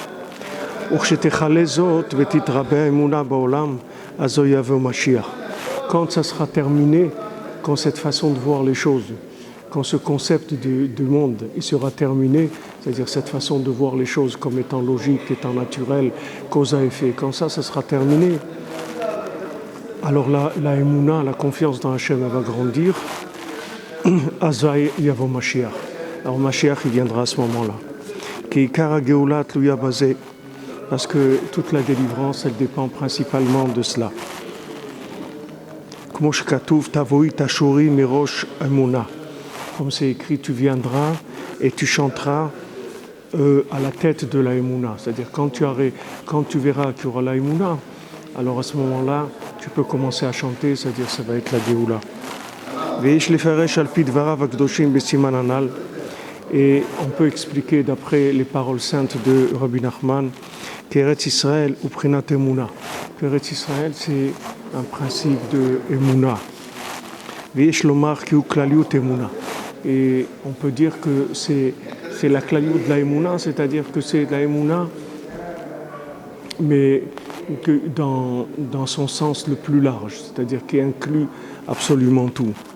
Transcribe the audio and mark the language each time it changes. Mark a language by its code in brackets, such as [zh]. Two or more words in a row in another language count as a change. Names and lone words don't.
[fr] Quand ça sera terminé, quand cette façon de voir les choses, quand ce concept du monde il sera terminé, c'est-à-dire cette façon de voir les choses comme étant logique, étant naturelle, cause à effet, quand ça sera terminé, alors la émouna, la confiance dans Hachem, elle va grandir. [he] אזי יבוא משיח. [fr] Alors Mashiach, il viendra à ce moment-là. [he] כי עיקרא גאולה תלויה בזה, [fr] parce que toute la délivrance, elle dépend principalement de cela. [he] כמו שכתוב תבואי תשורי מראש אמנה. [fr] Comme c'est écrit, tu viendras et tu chanteras à la tête de la émouna. C'est-à-dire quand tu verras qu'il y aura la émouna, alors à ce moment-là, tu peux commencer à chanter, c'est-à-dire ça va être la Géoula. Et on peut expliquer d'après les paroles saintes de Rabbi Nachman qu'Eretz Israël ou [he] בחינת אמונה. [fr] Qu'Eretz Israël, c'est un principe de Emuna. Et on peut dire que c'est la klaliut de la Emuna, c'est-à-dire que c'est la Emuna, mais que dans son sens le plus large, c'est-à-dire qui inclut absolument tout.